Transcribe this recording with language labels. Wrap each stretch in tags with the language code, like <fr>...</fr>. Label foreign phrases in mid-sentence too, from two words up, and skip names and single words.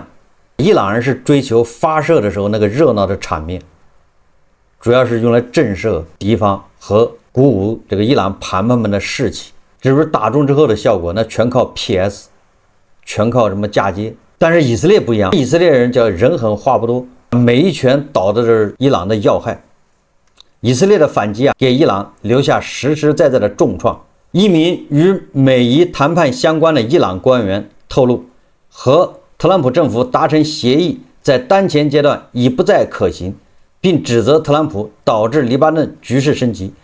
<zh>伊朗人是追求發射的時候那個熱鬧的場面，主要是用來震懾敵方和鼓舞這個伊朗盤盘们的士氣。至於打中之後的效果，那全靠 PS， 全靠什麼嫁接。但是以色列不一樣，以色列人叫人狠話不多，每一拳倒的是伊朗的要害。以色列的反擊給伊朗留下實實在在的重創。一名與美伊談判相關的伊朗官員透露，和特朗普政府達成協議在當前階段已不再可行，並指責特朗普導致黎巴嫩局勢升級。</zh>